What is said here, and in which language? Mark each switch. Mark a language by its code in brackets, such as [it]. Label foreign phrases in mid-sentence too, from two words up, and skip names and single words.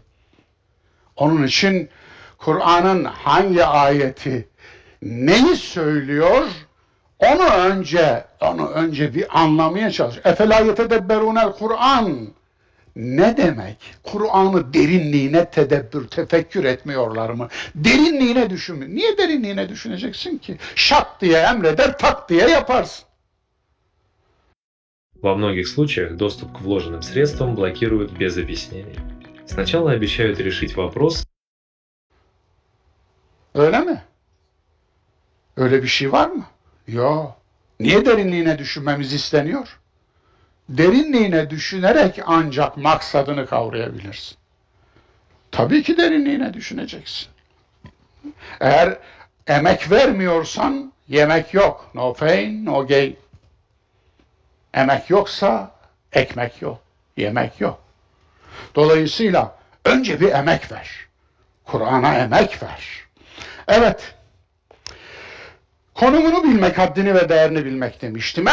[tr] Onun için Kur'an'ın hangi ayeti neyi söylüyor onu önce bir anlamaya çalış. [ar] أفلا يتدبرون القرآن [tr] ne demek? Kur'an'ı derinliğine tefekkür etmiyorlar mı? Derinliğine düşünmüyor. Niye derinliğine düşüneceksin ki? Şak diye emreder, tak diye yaparsın. [ru] Во многих случаях доступ к вложенным средствам блокируют без объяснения. Сначала обещают решить вопрос. [tr] Öyle mi? Öyle bir şey var mı? Yok. Niye derinliğine düşünmemiz isteniyor? Derinliğine düşünerek ancak maksadını kavrayabilirsin. Tabii ki derinliğine düşüneceksin. Eğer emek vermiyorsan yemek yok. [en] No pain, no gain. [tr] Emek yoksa ekmek yok, yemek yok. Dolayısıyla önce bir emek ver. Kur'an'a emek ver. Evet. Konumunu bilmek, haddini ve değerini bilmek demiştim.